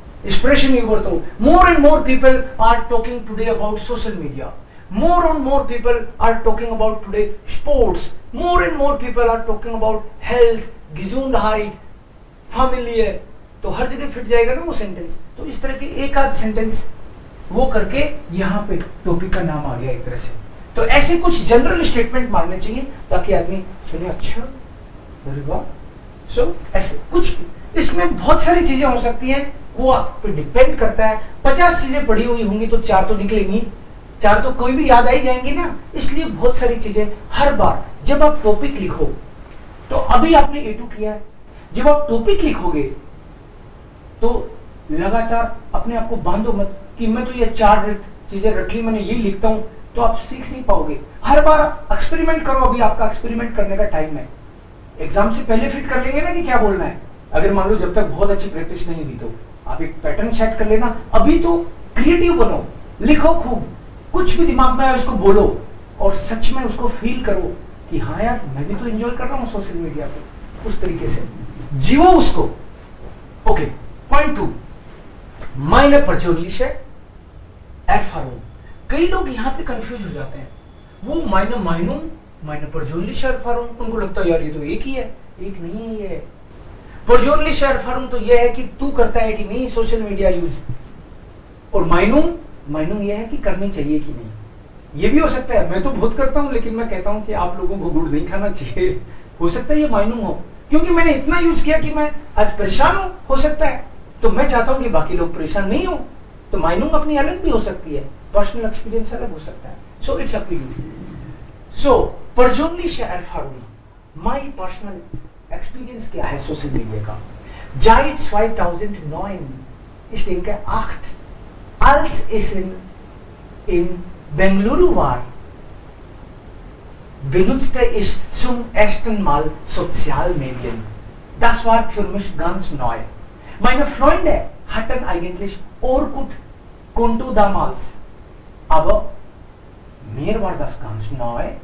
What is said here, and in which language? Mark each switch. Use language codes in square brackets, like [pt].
[en] expression über तो more and more people are talking today about social media, more and more people are talking about today sports, more and more people are talking about health, [de] Gesundheit, Familie. [hi] तो हर जगह fit जाएगा ना वो sentence. तो इस तरह के एक आध सेंटेंस वो करके यहाँ पे टॉपिक का नाम आ गया एक तरह से. तो ऐसे कुछ जनरल स्टेटमेंट मारने चाहिए ताकि आदमी सुने अच्छा वेरी वाह. सो ऐसे कुछ, इसमें बहुत सारी चीजें हो सकती हैं, वो आप पे डिपेंड करता है. 50 चीजें पढ़ी हुई होंगी तो 4 तो निकलेंगी, 4 तो कोई भी याद आई जाएंगी ना. इसलिए बहुत सारी चीजें हर बार जब आप टॉपिक लिखो, तो अभी आपने A2 किया है, जब आप टॉपिक लिखोगे तो लगातार अपने आप को बांधो मत कि मैं तो ये 4 चीजें रट ली, मैंने ये लिखता हूं, तो आप सीख नहीं पाओगे. हर बार आप एक्सपेरिमेंट करो. अभी आपका एक्सपेरिमेंट करने का टाइम है. एग्जाम से पहले फिट कर लेंगे ना कि क्या बोलना है. अगर मान लो जब तक बहुत अच्छी प्रैक्टिस नहीं हुई तो आप एक पैटर्न सेट कर लेना. अभी तो क्रिएटिव बनो, लिखो खूब, कुछ भी दिमाग में आए उसको बोलो और सच में उसको फील करो कि हाँ यार मैं भी तो एंजॉय कर रहा हूँ सोशल मीडिया पे. उस तरीके से जीवो उसको. [de] ओके, पॉइंट 2, meine persönliche Erfahrung. [hi] कई लोग यहाँ पे कंफ्यूज हो जाते हैं. वो [de] meine Meinung, meine persönliche Erfahrung, [hi] उनको लगता है यार ये तो एक ही है. एक नहीं है ये. [de] persönliche Erfahrung [hi] तो ये है कि तू करता है कि नहीं सोशल मीडिया यूज, और Meinung ये है कि करनी चाहिए कि नहीं. ये भी हो सकता है मैं तो बहुत करता हूँ लेकिन मैं कहता हूँ कि आप लोगों को गुड़ नहीं खाना चाहिए. हो सकता है ये Meinung हो क्योंकि मैंने इतना यूज किया कि मैं आज परेशान हूँ. हो सकता है तो मैं चाहता हूँ कि बाकी लोग परेशान नहीं हो. तो Meinung अपनी अलग भी हो सकती है, पर्सनल एक्सपीरियंस अलग हो सकता है. [en] So it's up to you. [hi] So [de] persönliche Erfahrung, [en] my personal experience [hi] क्या है सोशल मीडिया का. [de] Seit 2009, ich denke 8, als ich in Bengaluru war, benutzte ich zum ersten Mal Sozialmedien. Das war für mich ganz neu. Meine Freunde hatten eigentlich Orkut-Konto damals, aber mir war das ganz neu.